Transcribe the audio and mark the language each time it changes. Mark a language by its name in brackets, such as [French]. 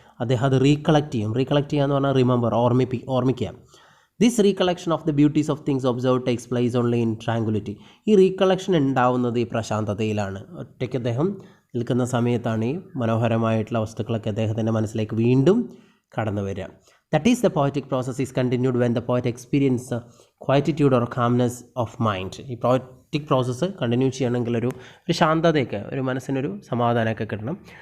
[Malayalam] അദ്ദേഹം അത് റീകളക്ട് ചെയ്യും. റീകളക്ട് ചെയ്യുക എന്ന് പറഞ്ഞാൽ റിമെമ്പർ, ഓർമ്മിക്കുക. [English] This recollection of the beauties of things observe takes place only in tranquility. [Malayalam] ഈ റീകളക്ഷൻ ഉണ്ടാവുന്നത് ഈ പ്രശാന്തതയിലാണ്. ഒറ്റയ്ക്ക് അദ്ദേഹം നിൽക്കുന്ന സമയത്താണ് ഈ മനോഹരമായിട്ടുള്ള വസ്തുക്കളൊക്കെ അദ്ദേഹത്തിൻ്റെ മനസ്സിലേക്ക് വീണ്ടും കടന്നു വരിക. [English] That is, the poetic process is continued when the poet experiences quietude or calmness of mind. [Malayalam] ഈ poetic process കണ്ടിന്യൂ ചെയ്യണമെങ്കിൽ ഒരു ശാന്തതയൊക്കെ, ഒരു മനസ്സിനൊരു സമാധാനമൊക്കെ കിട്ടണം.